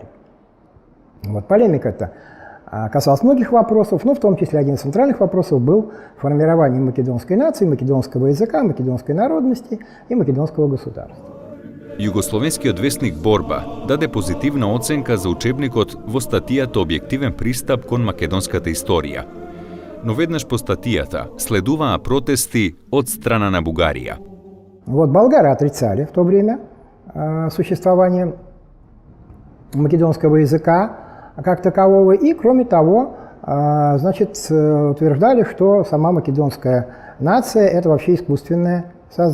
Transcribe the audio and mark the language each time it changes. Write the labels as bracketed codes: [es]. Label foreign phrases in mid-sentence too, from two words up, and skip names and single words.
[ru] Вот, полемика эта касалась многих вопросов, но в том числе один из центральных вопросов был формирование македонской нации, македонского языка, македонской народности и македонского государства. [mk] Југословенскиот вестник Борба даде позитивна оценка за учебникот во статијата «Објективен пристап кон македонската историја». Но веднаш по статијата следуваа протести од страна на Бугарија. [ru] Вот болгары отрицали в то время существование македонского языка как такового, и, кроме того, значит, утверждали, что сама македонская нация – это вообще искусственное создание.